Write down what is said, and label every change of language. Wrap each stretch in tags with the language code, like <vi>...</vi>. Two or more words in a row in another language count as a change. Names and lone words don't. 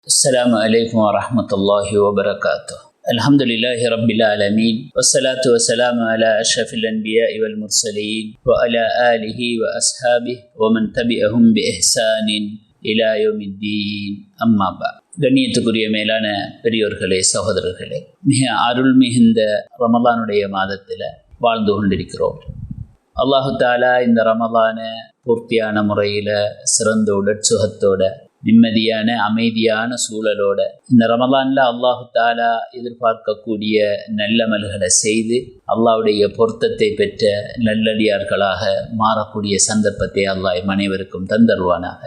<ar>السلام عليكم ورحمة الله وبركاته. الحمد لله رب العالمين والصلاة والسلام على أشرف الأنبياء والمرسلين وعلى آله وأصحابه ومن تبعهم بإحسان إلى يوم الدين أما بعد.</ar> <ta>கண்ணியத்துக்குரிய மேலான பெரியோர்களே, சகோதரர்களே, மிக அருள் மிகுந்த ரமலானுடைய மாதத்தில் வாழ்ந்து கொண்டிருக்கிறோம். அல்லாஹு தாலா இந்த ரமலானை பூர்த்தியான முறையில் சிறந்த உடற்சுகத்தோட நிம்மதியான அமைதியான சூழலோட இந்த ரமலானில் அல்லாஹு தாலா எதிர்பார்க்கக்கூடிய நல்லமல்களை செய்து அல்லாஹ்வுடைய பொருத்தத்தை பெற்ற நல்லடியார்களாக மாறக்கூடிய சந்தர்ப்பத்தை அல்லாஹ் அனைவருக்கும் தந்தருவானாக.</ta>